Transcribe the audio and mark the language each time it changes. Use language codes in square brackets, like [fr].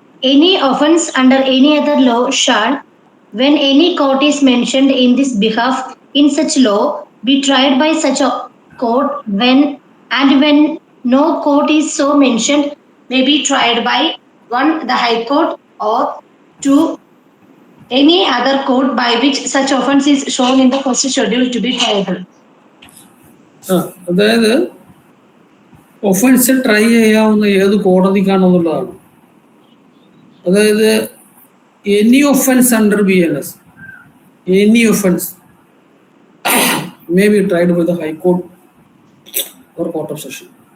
[en] Any offence under any other law shall, when any court is mentioned in this behalf in such law, be tried by such a court when no court is so mentioned may be tried by 1. The High Court or 2. Any other court by which such offence is shown in the first schedule to be triable. [ml] അതായത് offence try ചെയ്യാവുന്ന ഏത് കോടതിക്കാണെന്നുള്ളതാണ്. [en] അതായത് any offence under BNS, any offence may be tried by the High Court or Court of Session.